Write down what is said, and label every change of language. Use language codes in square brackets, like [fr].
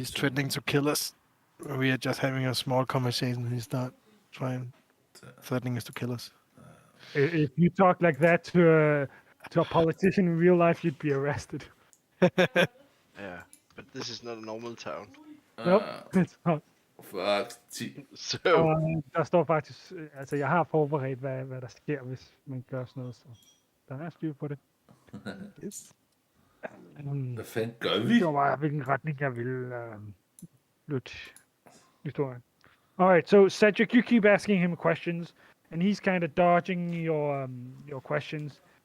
[en] He's threatening to kill us. We are just having a small conversation. He's not threatening us to kill us. If you talk like that to a politician in real life, you'd be arrested. Yeah, but this is not a normal town. Nope, it's not. Fuck, 10. So, [da] Der står faktisk, altså jeg har forberedt, hvad der sker, hvis man gør sådan noget, så der er styr på det. [en] Yes. [da] Hvad fanden gør vi? Det var bare, hvilken retning jeg vil lytte historien. [en] Alright, so Cedric, you keep asking him questions, and he's kind of dodging your questions.